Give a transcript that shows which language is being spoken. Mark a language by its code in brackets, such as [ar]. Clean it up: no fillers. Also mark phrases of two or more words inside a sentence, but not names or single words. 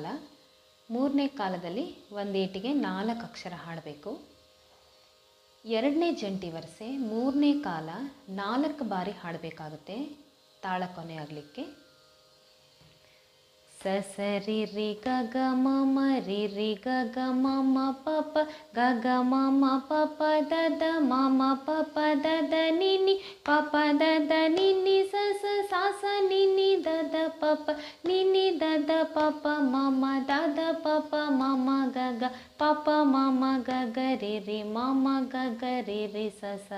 [kn] ಮೂರನೇ ಕಾಲದಲ್ಲಿ ಒಂದೇಟಿಗೆ 4 ಅಕ್ಷರ ಹಾಡಬೇಕು. ಎರಡನೇ ಜಂಟಿ ವರಸೆ ಮೂರನೇ ಕಾಲ 4 ಬಾರಿ ಹಾಡಬೇಕಾಗುತ್ತೆ ತಾಳ ಕೊನೆ ಆಗಲಿಕ್ಕೆ. ಸ ಸ ರಿ ರಿ ಗ ಗ ಮ ಮ ರಿ ರಿ ಗ ಗ ಮ ಮ ಪ ಪ ಗ ಗ ಮ ಮ ಪ ಪ ದ ದ ಮ ಮ ಪ ಪ ದ ದ ನಿ ನಿ ಪ ಪ ದ ದ ನಿ ನಿ ಸ ಸ ಸ ಸ ನಿ ನಿ ದ ದ ಪ ಪ ನಿ ನಿ ದ ದ ಪ ಪ ಮ ಮ ದ ದ ಪ ಪ ಮ ಮ ಗ ಗ ಪ ಪ ಮ ಮ ಗ ಗ ರಿ ರಿ ಮ ಮ ಗ ಗ ರಿ ರಿ ಸ ಸ.